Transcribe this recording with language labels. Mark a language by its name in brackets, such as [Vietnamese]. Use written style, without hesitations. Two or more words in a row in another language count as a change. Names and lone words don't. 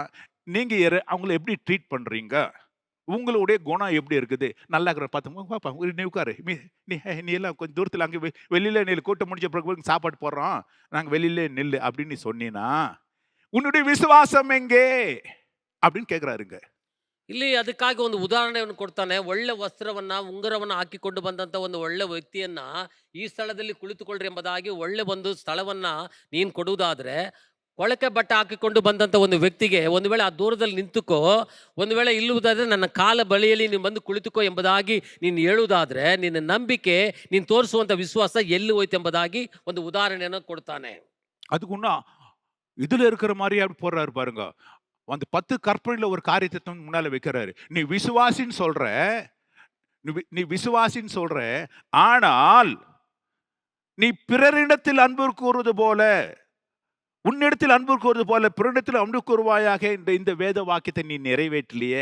[Tamil] நீங்கள் அவங்கள எப்படி ட்ரீட் பண்ணுறீங்க? உங்களுடைய குணம் எப்படி இருக்குது? நல்லா இருக்கிற பார்த்து பாப்பா நீ உட்காரு, நீ எல்லாம் கொஞ்சம் தூரத்தில் அங்கே வெளியில நெல் கூட்டம் முடிஞ்ச பிறகு சாப்பாடு போடுறோம், நாங்கள் வெளியிலே நெல் அப்படின்னு நீ சொன்னீன்னா உன்னுடைய விசுவாசம் எங்கே அப்படின்னு கேட்குறாருங்க. [Kannada] ಇಲ್ಲಿ ಅದಕ್ಕಾಗಿ ಒಂದು ಉದಾಹರಣೆಯನ್ನು ಕೊಡ್ತಾನೆ. ಒಳ್ಳೆ ವಸ್ತ್ರವನ್ನ, ಉಂಗುರವನ್ನ ಹಾಕಿಕೊಂಡು ಬಂದಂತ ಒಂದು ಒಳ್ಳೆ ವ್ಯಕ್ತಿಯನ್ನ ಈ ಸ್ಥಳದಲ್ಲಿ ಕುಳಿತುಕೊಳ್ಳ್ರಿ ಎಂಬುದಾಗಿ ಒಳ್ಳೆ ಒಂದು ಸ್ಥಳವನ್ನ ನೀನು ಕೊಡುವುದಾದ್ರೆ, ಕೊಳಕೆ ಬಟ್ಟೆ ಹಾಕಿಕೊಂಡು ಬಂದಂತ ಒಂದು ವ್ಯಕ್ತಿಗೆ ಒಂದು ವೇಳೆ ಆ ದೂರದಲ್ಲಿ ನಿಂತುಕೋ, ಒಂದು ವೇಳೆ ಇಲ್ಲುವುದಾದ್ರೆ ನನ್ನ ಕಾಲ ಬಳಿಯಲ್ಲಿ ನೀನು ಬಂದು ಕುಳಿತುಕೋ ಎಂಬುದಾಗಿ ನೀನು ಹೇಳುವುದಾದ್ರೆ, ನಿನ್ನ ನಂಬಿಕೆ, ನೀನು ತೋರಿಸುವಂತ ವಿಶ್ವಾಸ ಎಲ್ಲಿ ಹೋಯ್ತು ಎಂಬುದಾಗಿ ಒಂದು ಉದಾಹರಣೆಯನ್ನು ಕೊಡ್ತಾನೆ. [Tamil] அதுக்கு இன்னும் இதுல இருக்கிற மாதிரி அப்படி போடுறாரு பாருங்க. அந்த 10 கற்பனையில ஒரு காரியத்தை முன்னால வைக்கிறாரு. நீ விசுவாசின்னு சொல்ற, நீ விசுவாசின்னு சொல்ற, ஆனால் நீ பிறரிடத்தில் அன்பு கூறுவது போல, உன்னிடத்தில் அன்பு கூறுவது போல பிறரிடத்தில் அன்பு கூறுவாயாக இந்த வேத வாக்கியத்தை நீ நிறைவேற்றலையே.